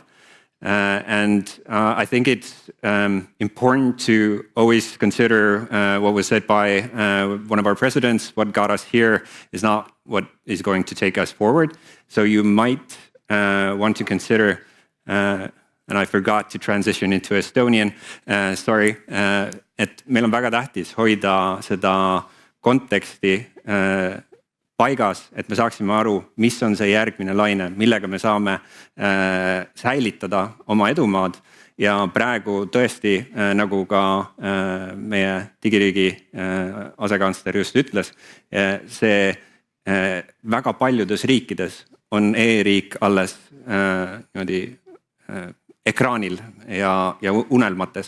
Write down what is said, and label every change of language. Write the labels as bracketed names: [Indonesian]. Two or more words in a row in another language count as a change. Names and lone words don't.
[English] And I think it's important to always consider what was said by one of our presidents: what got us here is not what is going to take us forward. So you might want to consider, and I forgot to transition into Estonian, sorry, [Estonian] et meil on väga tähtis hoida seda konteksti paigas, et me saaksime aru, mis on see järgmine laine, millega me saame säilitada oma edumaad. Ja praegu tõesti, nagu ka meie digiriigi asekantsler just ütles, see väga paljudes riikides on e-riik alles niimoodi ekraanil ja unelmates.